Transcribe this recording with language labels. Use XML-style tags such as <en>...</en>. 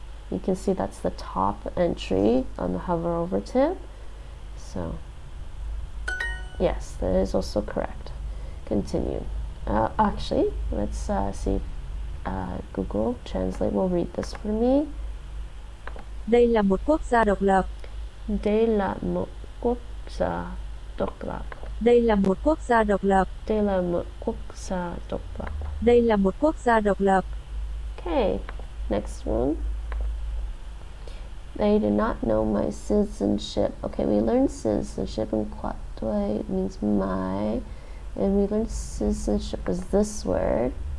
<en>You can see that's the top entry on the hover over tip. So, yes, that is also correct. Continue. Actually, let's see if Google Translate will read this for me.</en> <vi>Đây là một quốc gia độc lập. Đây là một quốc gia độc lập. Đây là một quốc gia độc lập. Đây là một quốc gia độc lập. Đây là một quốc gia độc lập.</vi> <en>Okay, next one. They do not know my citizenship. Okay, we learned citizenship in Quat Doi. It means my. And we learned citizenship is this word.</en>